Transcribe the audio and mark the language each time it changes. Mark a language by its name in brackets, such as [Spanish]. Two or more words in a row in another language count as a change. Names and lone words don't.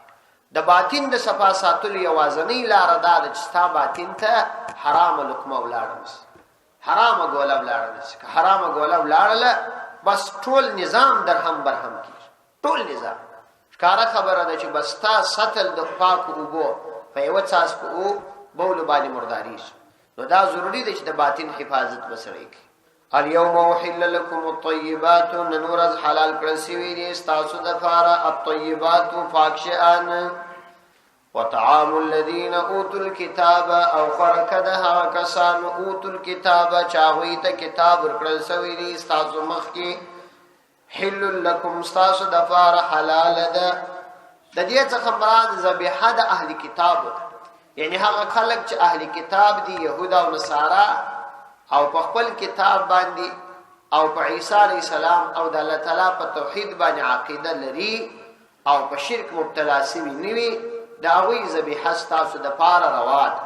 [Pashto] د باطن د صفا ساتلو یوازنۍ لاره دا ده چې ستا باطن ته حرامه لقمه ولاړه نشي، حرامه ګوله ولاړه نشي. که حرامه ګوله ولاړله بس ټول نظام درهم برهم کېږي، ټول نظام. ښکاره خبره ده چې بس ستا سطل د پاکو اوبو په یوه څاڅکو بولو باندې مردارېږي. نو دا ضروري ده چې د باطن حفاظت به سړی کوي. [Arabic] اليوم احل لكم الطيبات، [Pashto] نن ورځ حلال کړل سوي دي ستاسو دپاره الطيبات پاک شیان، [Arabic] وطعام الذين اوتوا الكتاب، [Pashto] او خوراک د هغه کسانو [Arabic] اوتوا الكتاب [Pashto] چې هغوی ته کتاب ورکړل سوی دی ستاسو مخکې، [Arabic] حل لکم [Pashto] ستاسو دپاره حلال ده. د دې څخه مراد ذبیحه د اهل کتاب، یعنی هغه خلک چې اهل کتاب دي، یهود او نصارا، او په خپل کتاب باندې او په عیسی [Arabic] علیه السلام [Pashto] او د الله تعالی په توحید باندې عقیده لري او په شرک مبتلا سوي نه وي، د هغوی ذبیحه ستاسو دپاره روا ده.